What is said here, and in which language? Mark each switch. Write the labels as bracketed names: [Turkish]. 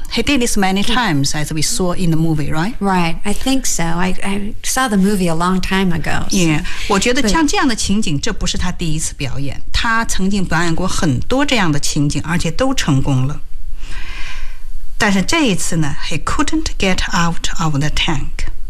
[English] He did this many times, as we saw in the movie, right? Right, I think so. I saw the movie a long time ago. So. Yeah, [Chinese] 我觉得像这样的情景，这不是他第一次表演。他曾经表演过很多这样的情景，而且都成功了。但是这一次呢 [English] ，He couldn't get out of the tank.